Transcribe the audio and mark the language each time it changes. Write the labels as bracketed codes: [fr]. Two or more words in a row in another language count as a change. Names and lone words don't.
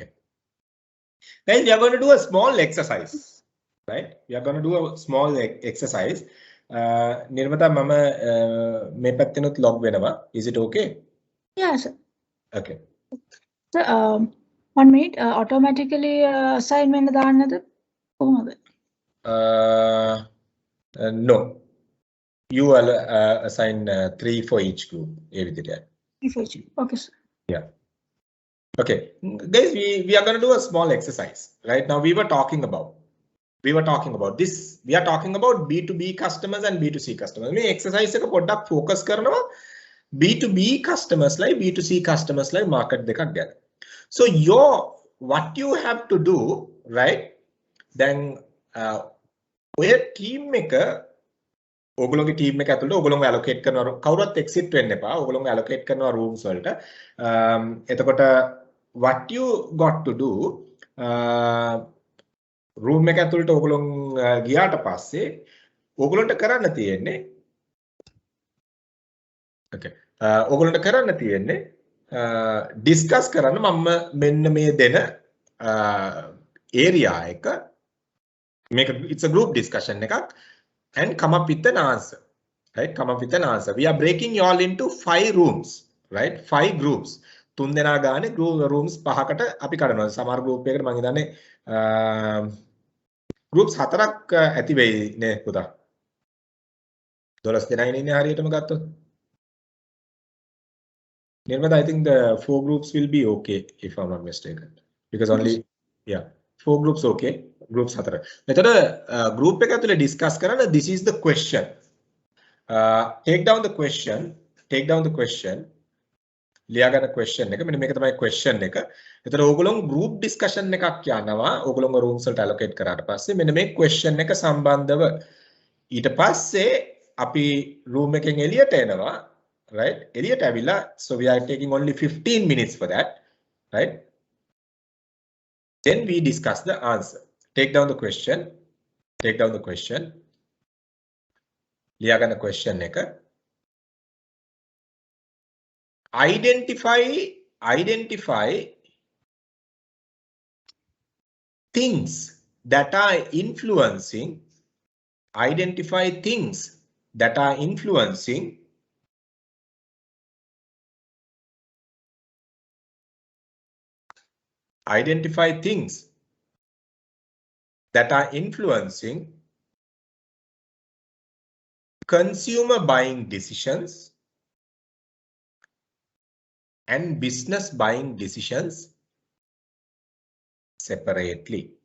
[en] Guys, we are going to do a small exercise, right? We are going to do a small exercise. Nirmata, [si] මම මේ පට්ටිනුත් ලොග් වෙනවා. [en] Is it okay? Yeah, sir. Okay. So 1 minute. Automatically assignment [si] දාන්නද කොහොමද? [en] No. You will assign 3 for each group. Okay, sir. Yeah. Okay, guys, we are going to do a small exercise. Right now, we were talking about this. We are talking about B2B customers and B2C customers. [si] Me exercise එක පොඩ්ඩක් focus කරනවා [en] B2B customers like B2C customers like market [si] දෙකක් ගැන. [en] So what you have to do, right? [si] Then ඔය team එක ඔයගොල්ලෝගේ team එක ඇතුළේ ඔයගොල්ලෝ allocate කරනවා කවුරුත් exit වෙන්න එපා. ඔයගොල්ලෝ allocate කරනවා rooms වලට. එතකොට [en] what you got to do [si] room එක ඇතුළට ඔයගොල්ලෝ ගියාට පස්සේ ඔයගොල්ලන්ට කරන්න තියෙන්නේ okay ඔයගොල්ලන්ට කරන්න තියෙන්නේ discuss කරන්න මම මෙන්න මේ දෙන area එක මේක [en] it's a group discussion [si] එකක් [en] and come up with an answer, right? Come up with an answer. We are breaking you all into 5 rooms, right? [si] 5 groups. 3 දෙනා ගානේ rooms 5කට අපි කඩනවා. සමහර group එකකට මම හිතන්නේ groups 4ක් ඇති වෙයි නේ පුතා. 12 දෙනා ඉන්නේ හරියටම ගත්තොත්. [en] Nirmada, I think the 4 groups will be okay if I'm not mistaken. Because only, yeah, 4 groups okay. Groups 4. [si] මෙතන group එක ඇතුලේ discuss කරන්න [en] this is the question. Take down the question. [si] ලියා ගන්න question එක. මෙන්න මේක තමයි question එක. එතන ඕගොල්ලෝ [en] group discussion [si] එකක් යනවා. ඕගොල්ලෝ rooms වලට allocate කරාට පස්සේ මෙන්න මේ question එක සම්බන්ධව ඊට පස්සේ අපි room එකෙන් එළියට එනවා, right? එළියට ඇවිල්ලා [en] so we are taking only 15 minutes for that, right? Then we discuss the answer. Take down the question. [si] ලියා ගන්න question එක. [en] Identify things that are influencing. Identify things that are influencing consumer buying decisions and business buying decisions separately.